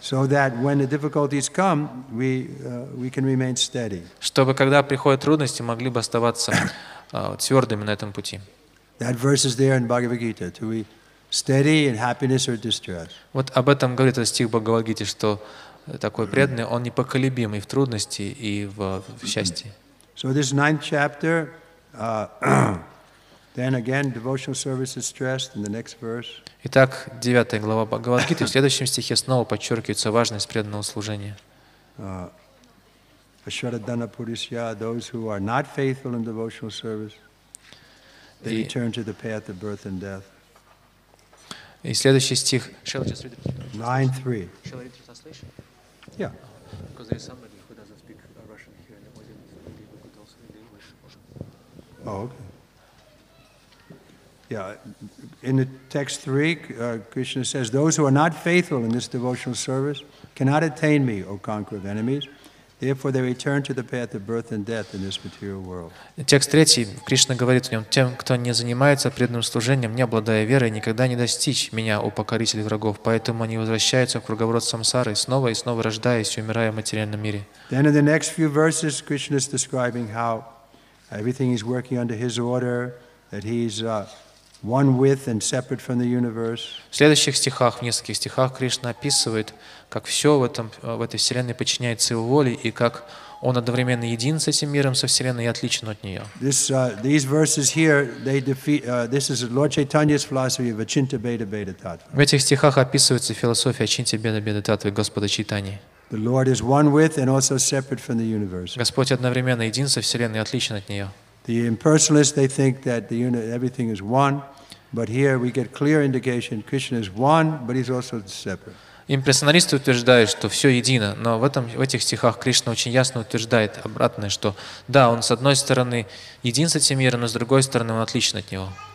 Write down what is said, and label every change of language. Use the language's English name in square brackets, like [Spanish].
[English] so that when the difficulties come, we can remain steady. [Russian] Чтобы когда приходят трудности, могли бы оставаться твердыми на этом пути. [English] That verse is there in Bhagavad Gita, to be steady in happiness or distress. [Russian] Вот об этом говорит этот стих в Бхагавад-гите, что такой преданный, он непоколебимый в трудности и в счастье. [English] So this 9th chapter, then again, devotional service is stressed in the next verse. [Russian] Итак, 9 глава Бхагавад-гиты, в следующем стихе снова подчеркивается важность преданного служения. [English] Ashwadadana Purishya, those who are not faithful in devotional service, they return to the path of birth and death. [Russian] И следующий стих. [English] 9:3. Yeah. Because there is somebody who doesn't speak Russian here in the audience. Maybe we could also read English. Oh, okay. Yeah, in the text 3, Krishna says, those who are not faithful in this devotional service cannot attain me, O conqueror of enemies. Therefore they return to the path of birth and death in this material world. [Russian] Текст 3, Кришна говорит в нем: тем, кто не занимается преданным служением, не обладая верой, никогда не достичь меня, о покоритель врагов. Поэтому они возвращаются в круговорот самсары, снова и снова рождаясь и умирая в материальном мире. [English] Then in the next few verses, Krishna is describing how everything is working under his order, that he's one with and separate from the universe. [Russian] В следующих стихах, в нескольких стихах, Кришна описывает, как все в этой вселенной подчиняется его воле, и как он одновременно един с этим миром, со вселенной, и отличен от нее. [English] These verses here, they defeat. This is Lord Chaitanya's philosophy of Achinta Bheda Bheda Tattva. [Russian] В этих стихах описывается философия Ачинтя Беда Беда Татвы Господа Чайтаньи. [English] The Lord is one with and also separate from the universe. [Russian] Господь одновременно един со вселенной и отличен от нее. [English] The impersonalists, they think that everything is one, but here we get clear indication Krishna is one, but he's also separate. [Russian] Имперсоналисты утверждают, что все едино, но в этих стихах Кришна очень ясно утверждает обратное, что да, он с одной стороны един с этим миром, но с другой стороны он отличен от него.